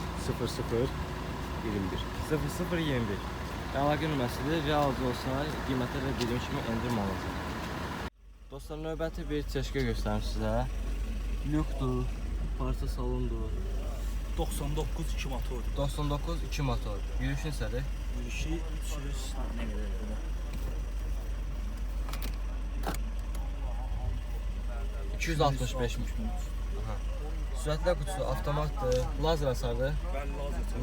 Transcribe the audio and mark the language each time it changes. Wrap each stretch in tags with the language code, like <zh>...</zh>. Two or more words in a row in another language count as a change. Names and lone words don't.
<az>00 21. 0021. Əlaqə nömrəsidir. Realcı olsa qiymətə də dediyim kimi endirim olacaq. Dostlar, növbəti bir çeşkə göstərim sizə. Lükdur, parça salondur. 99 2 motor. 99 2 motor. Yürüyüş neçədir?</az> <tr>Yürüyüşü 300 ne kadar burada?</tr> <az>265 min. Sürətli qutusu avtomatdır, lazer hasardır.</az> <tr>Ben lazer.</tr>